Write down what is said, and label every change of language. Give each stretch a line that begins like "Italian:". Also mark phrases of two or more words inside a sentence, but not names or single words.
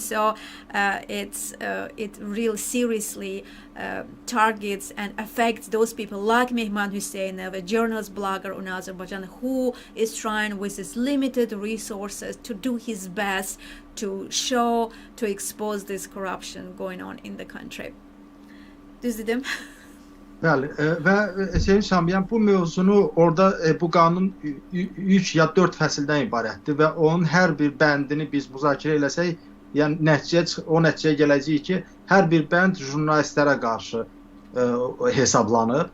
English: So it really seriously targets and affects those people like Mehman Hussein, a journalist, blogger in Azerbaijan, who is trying with his limited resources to do his best to expose this corruption going on in the country.
Azerbaijani: Düz dedim. Bəli, və Sevin Şamyan, bu mövzunu orada bu qanun 3 ya 4 fəsildən ibarətdir və onun hər bir bəndini biz müzakirə eləsək, yəni o nəticəyə gələcəyik ki, hər bir bənd jurnalistlərə qarşı hesablanır.